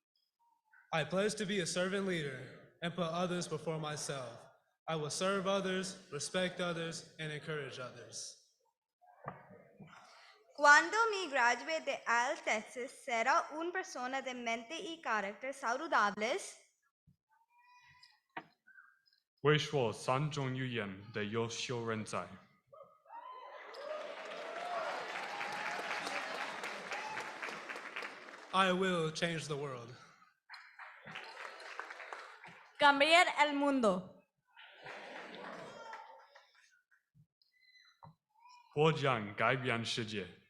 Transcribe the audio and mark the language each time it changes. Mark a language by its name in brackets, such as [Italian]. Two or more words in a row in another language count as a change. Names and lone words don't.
[English] I pledge to be a servant leader and put others before myself. I will serve others, respect others, and encourage others. [Spanish] Quando mi gradué de ILTexas, será una persona de mente y carácter saludables. [Chinese] 为说三种语言的优秀人才。 [English] I will change the world. [Spanish] Cambiar el mundo. [Chinese] 我将改变世界。